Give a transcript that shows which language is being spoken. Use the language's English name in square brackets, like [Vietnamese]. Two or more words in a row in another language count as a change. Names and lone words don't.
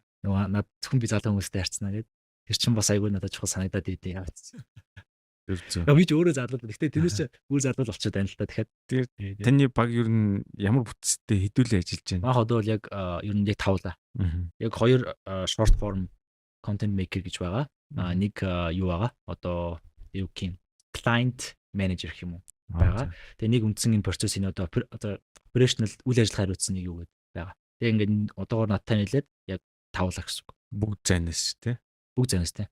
[Mongolian] Нөгөө над зөвхөн би залуу хүмүүстэй харьцнаа гэдэг. Тэр чинь бас айгүй надад чухал санагдаад идэв яац. Би ч өөрөө залуу. Гэхдээ тэрнээс ч бүр залуу болчиход байна л та. Тэгэхээр таны баг ер нь ямар бүтцтэй хэдүүлээ ажиллаж байна? Баг одоо бол яг ер нь яг тавлаа. Яг 2 [English] short form content maker [Mongolian] гэж байгаа. Нэг юу байгаа? Одоо юу гэх юм? [English] Client manager [Mongolian] гэх юм уу? Байгаа. Тэгээ нэг үндсэн энэ процессын одоо operational үйл ажиллагаа хариуцсан нэг юу гэдэг байгаа. Тэгээ ингээд одоогоор надтай нийлээд яг тавлаа гэсэн үг. Бүгд зайнаас тий. Бүгд зайнаас тий.